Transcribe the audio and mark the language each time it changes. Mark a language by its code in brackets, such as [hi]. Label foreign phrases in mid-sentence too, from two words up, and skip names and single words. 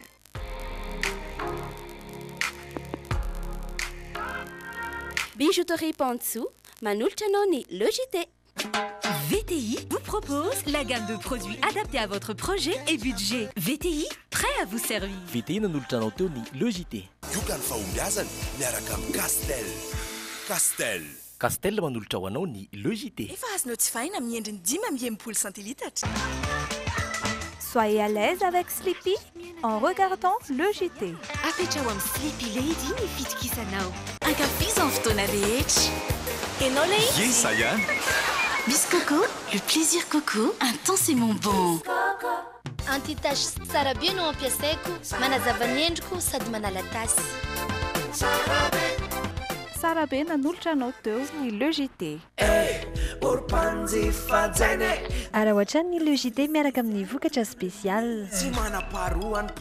[fr] Bijouterie Pansou, Manulcha Noni, le JT. VTI vous propose la gamme de produits adaptés à votre projet et budget. VTI, prêt à vous servir. VTI nan'olotra anao teo ny le JT. [mg] Ioka ny fahombiazana miaraka amin'ny Castel. Castel manolotra ho anao ny le JT. Efa azonao jifaina amin'ny endriny 10 centilitatra. [fr] Soyez à l'aise avec Sleepy en regardant le JT. [mg] Afetrao amin'ny Sleepy Lady ny fitokisanao. Ankafizan fotoana rehetra. Enao lay izy. [en] Yes, Sayan. [fr] Miss Coco, le plaisir Coco, intensément bon. [mg] Anti-tache tsara be no ampiasaiko, manazava ny endriko sady manala tasy. Sara be nanolotra anao teo ny le JT. Araha ohatran'ny le JT miaraka amin'ny vokatra spécial.